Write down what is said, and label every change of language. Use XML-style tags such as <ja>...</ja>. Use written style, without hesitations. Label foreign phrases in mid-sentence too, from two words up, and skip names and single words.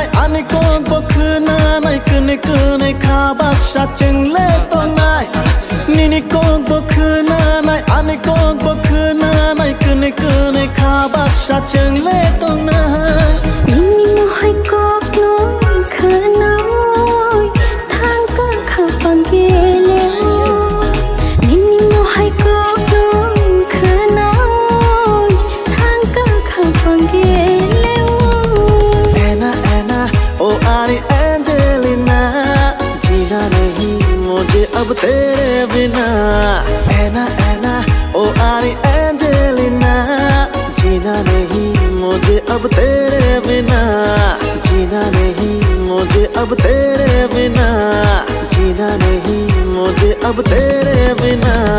<trp>ani kong bokhnanai kene kene khabak sa chengle tongnai Nini kong bokhnanai ani kong bokhnanai kene kene khabak sa chengle tongnai Nini mo hai kok no khanoi thang ka khapang gele Nini mo hai kok no khanoi thang ka khapang gele</trp> <hi>अब तेरे बिना ऐना ऐना ओ आरी एंजेलिना जीना नहीं मुझे अब तेरे बिना जीना नहीं मुझे अब तेरे बिना जीना नहीं मुझे अब तेरे बिना</hi>